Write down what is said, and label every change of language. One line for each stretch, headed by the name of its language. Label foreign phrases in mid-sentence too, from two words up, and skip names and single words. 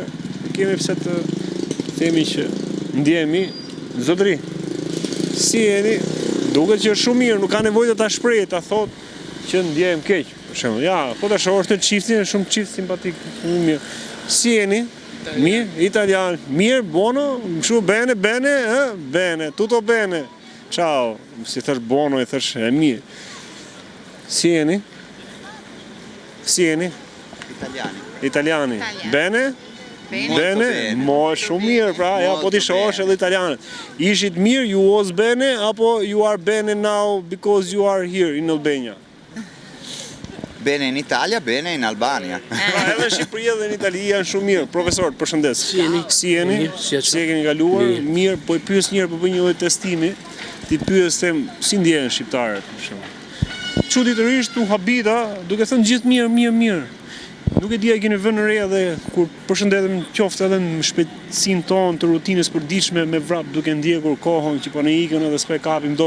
Albanian: Kemi pse të themi që ndjemi. Zotëri, si jeni? Duket që është shumë mirë, nuk ka nevojë të ta shprehë, ta thotë që ndjem keq. Për shembull, ja, po ta shohësh të çiftin, është shumë çift simpatik, shumë mirë. Si jeni? Mirë, italian. Mirë,
Italian: buono, kështu bene, bene, tutto bene.
Albanian: Ciao. Si thash buono, e thash e mirë. Si jeni? Si jeni?
Italian: Italiani. Bene? Bene?
Albanian: Mo shumë mirë, pra, ja, po ti shohësh edhe italianët. Ishit mirë,
English: you was bene, apo you are bene now because you are here in Albania?
Italian: Bene in Italia, bene in Albania.
Albanian: Edhe Shqipëria dhe në Itali janë shumë mirë. Profesor, përshëndes. Si jeni? Si jeni? Si e keni kaluar? Mirë, po i pyes njëherë, po bëj një lloj testimi. Ti pyes them si ndjehen shqiptarët, për shembull. Çuditërisht u habita, duke thënë gjithë mirë. Nuk e di a keni vënë re edhe kur përshëndetem qoftë edhe në shpejtësinë tonë të rutinës përditshme me vrap duke ndjekur kohën që po ne ikën edhe s'po e kapim dot.